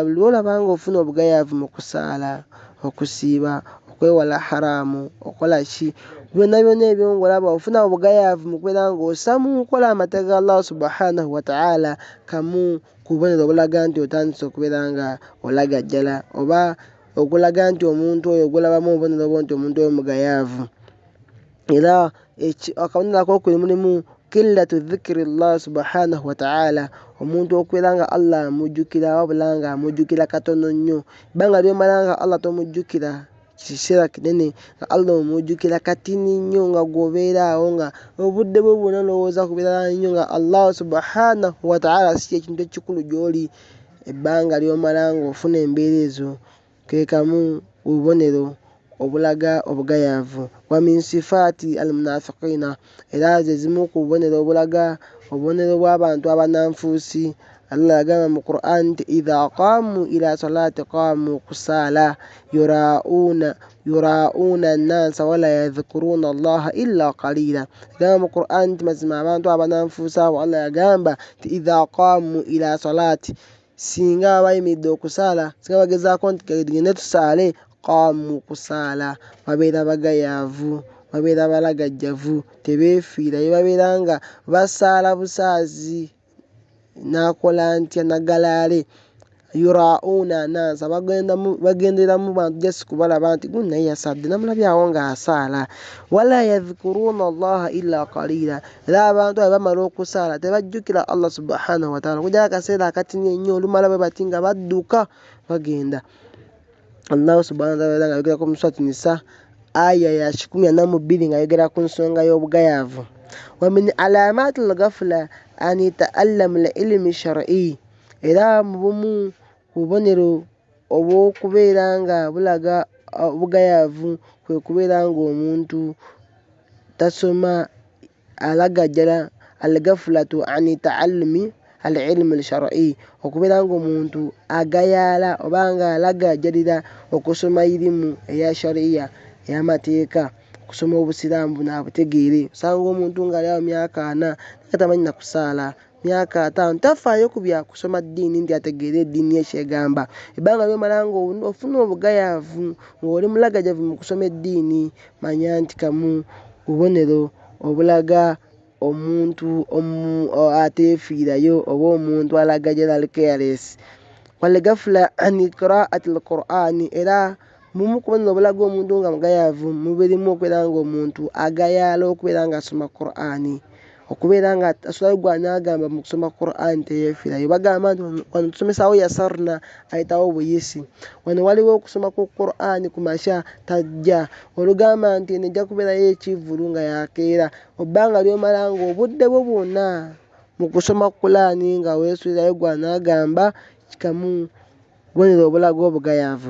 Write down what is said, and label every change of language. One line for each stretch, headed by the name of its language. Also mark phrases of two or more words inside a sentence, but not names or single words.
Ganda: Buli lw'olaba ng'ofuna obugayaavu mu kusaala, okusiiba, okwewala haramu, okola ki, byonna ebyo ng'olaba ofuna obugayaavu mu kubeera ng'ossa mu nkola amateeka ga Allah
Arabic: سبحانه وتعالى,
Ganda: kamu ku bubonero obulaga nti otandise okubeera nga olagajjala oba okulaga nti omuntu oyo ogulabamu obubonero obwo nti omuntu oyo mugayaavu. Era akabonero akokubiri mulimu
Arabic: قلة ذكر الله سبحانه وتعالى,
Ganda: omuntu okubeera nga Allah amujjukira wabula nga amujjukira katono nnyo. Ebbanga ly'omala nga Allah tomujjukira kiseera kinene, nga Allah omujjukira katini nnyo, nga gw'obeera awo nga obudde bwo bwonna olowooza ku birala nnyo nga Allah
Arabic: سبحانه وتعالى
Ganda: si ekintu ekikulu gy'oli. Ebbanga ly'omala ng'ofuna embeera ezo ke kamu ku bubonero obulaga obugayaavu.
Arabic: ومن صفات المنافقين,
Ganda: era ze zimu ku bubonero obulaga obubonero bw'abantu abananfuusi. Allah yagamba mu Qur'an nti
Arabic: إذا قاموا إلى الصلاة قاموا
Ganda: kusaala
Arabic: يراءون الناس ولا يذكرون الله إلا قليلا.
Ganda: Yagamba mu Qur'an nti mazima abantu abananfuusi abo Allah yagamba nti
Arabic: إذا قاموا إلى الصلاة,
Ganda: singa bayimiridde okusaala singa bagezaako nti tugende tusaale qaamu kusaala babeera bagayaavu babeera balagajjavu tebeefiirayo babeera nga basaala busaazi n'akola ntya nagalaale
Arabic: يراءون الناس
Ganda: bagenderamu bantu just kubalaba nti guno naye yasadde namulabyawo ng'asaala
Arabic: ولا يذكرون الله إلا قليلا
Ganda: era abantu abo bamala okusaala tebajjukira
Arabic: الله سبحانه وتعالى
Ganda: kujja akaseera akatini ennyo olumala bwe bati nga badduka bagenda.
Arabic: الله سبحانه وتعالى
Ganda: nga ayogera ku surati Nisa aya ya 142 nga ayogera ku nsonga y'obugayaavu.
Arabic: ومن علامات الغفلة أن يتعلم العلم الشرعي
Ganda: era mu bumu ku bubonero obw'okubeera nga bulaga obugayaavu kwe kubeera ng'omuntu tasoma alagajjala
Arabic: الغفلة عن تعلم العلم الشرعي
Ganda: okubeera ng'omuntu agayaala oba nga alagajjalira okusoma irimu eya shariya ey'amateeka okusoma obusiraamu bunaabutegeere. Osanga omuntu ng'ali awo myaka 4 tamanyi na kusaala myaka 5 tafaayo ku bya kusoma ddiini nti ategeere eddiini ekyegamba. Ebbanga ly'omala ng'ofuna obugayaavu ng'oli mulagajjavu mu kusoma eddiini manya nti kamu bubonero obulaga omuntu ateefiirayo oba omuntu alagajjala ali careless.
Arabic: والغفلة عن قراءة القرآن
Ganda: era mumu ku bubonero obulaga omuntu nga mugayaavu mubirimu okubeera ng'omuntu agayaala okubeera ng'asoma Qur'ani okubeera nga asulayo gwa n'agamba mu kusoma Qur'an teyeefiirayo. Bagamba nti wano tusomesaawo yasarna ayitawo buyisi wano waliwo okusoma ku Qur'an ku makya tajja olugamba nti nejja kubeerayo ekivvulu nga yakeera obbanga ly'omala ng'obudde bwo bwonna mu kusoma Qur'an nga weesuulirayo gwa n'agamba kikamu bubonero obulaga obugayaavu.